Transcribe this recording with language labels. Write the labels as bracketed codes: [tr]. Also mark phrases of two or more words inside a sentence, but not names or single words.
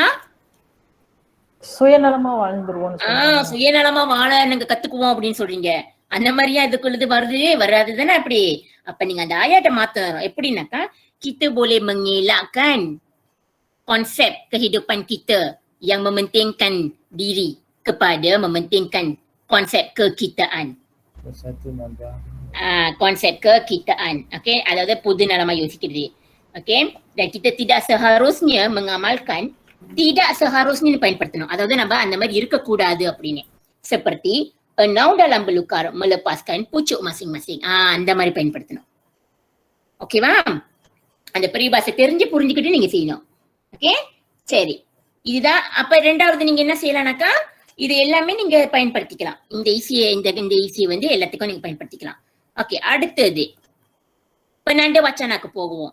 [ta] சுயநலமா வாழ்ந்துருவோம். சுயநலமா வாழ நாங்க கத்துக்குவோம் அப்படின்னு சொல்றீங்க. அந்த மாதிரியா இதுக்குள்ளது வருது வராது தானே அப்படி. அப்ப நீங்க அந்த ஆயாட்ட மாத்தணும். [ms] எப்படின்னாக்கா kita boleh mengelakkan konsep kehidupan kita yang mementingkan diri kepada mementingkan konsep kekitaan. Konsep kekitaan. Okey, [ta] அதாவது பொது நலமா யோசிக்கிறது. [ms] Okey, dan kita tidak seharusnya mengamalkan, tidak seharusnya பயன்படுத்தணும். [ta] அதாவது நம்ம அந்த மாதிரி இருக்கக்கூடாது அப்படின்னு. [ms] Seperti என்னau dalam belukar melepaskan pucuk masing-masing. [ta] அந்த மாதிரி பயன்படுத்தணும். ஓகேவா? அந்த பரிபாஷை தெரிஞ்சு புரிஞ்சுக்கிட்டு நீங்க செய்யணும். ஓகே, சரி. இதுதான். அப்ப ரெண்டாவது நீங்க என்ன செய்யலாம்னாக்கா இது எல்லாமே நீங்க பயன்படுத்திக்கலாம். இந்த ஈஸியை வந்து எல்லாத்துக்கும் நீங்க பயன்படுத்திக்கலாம். ஓகே, அடுத்தது பெண்ணாண்டு வச்சனாக்கு போகுவோம்.